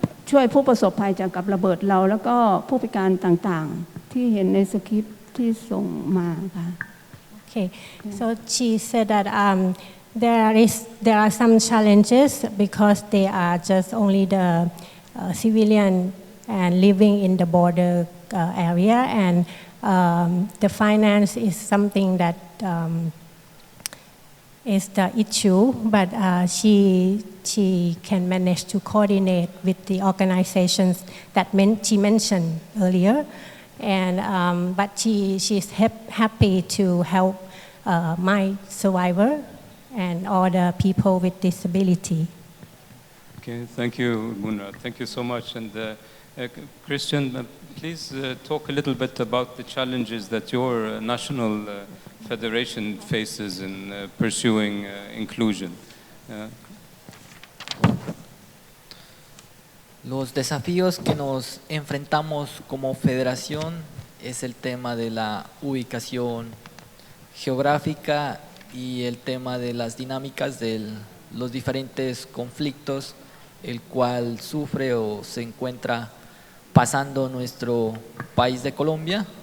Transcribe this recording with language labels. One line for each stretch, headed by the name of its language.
Thai: ช่วยผู้ประสบภัยจากกับระเบิดเราแล้วก็ผู้พิการต่างๆที่เห็นในสคริปต์ที่ส่งมาค่ะ
English: Okay, so she said that there are some challenges because they are just only the civilian and living in the border area, and the finance is something that is the issue, but she can manage to coordinate with the organizations that she mentioned earlier. And but she's happy to help my survivor and all the people with disability. Okay, thank you, Munra. Thank you so much. And Christian, please talk a little bit about the challenges that your national federation faces in pursuing inclusion.
Spanish: Los desafíos que nos enfrentamos como federación es el tema de la ubicación geográfica y el tema de las dinámicas de los diferentes conflictos, el cual sufre o se encuentra pasando nuestro país de Colombia.